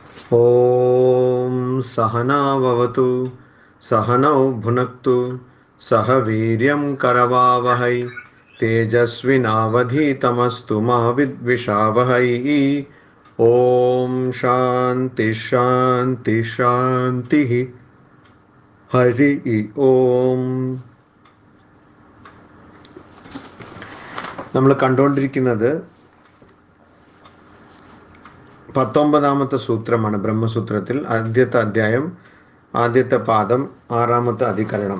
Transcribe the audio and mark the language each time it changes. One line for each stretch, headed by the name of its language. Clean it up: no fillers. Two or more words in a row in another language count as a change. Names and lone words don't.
Sanskrit: ॐ सहना भवतु सहनौ भुनक्तु सह वीर्यं करवावहै तेजस्विनावधीतमस्तु मा विद्विषावहै। ॐ शान्ति शान्ति शान्तिः। हरि ഓം.
Malayalam: നമ്മൾ കണ്ടുകൊണ്ടിരിക്കുന്നത് 19ാമത്തെ സൂത്രമാണ്. ബ്രഹ്മസൂത്രത്തിൽ ആദ്യത്തെ അധ്യായം, ആദ്യത്തെ പാദം, 6ാമത്തെ അധികരണം.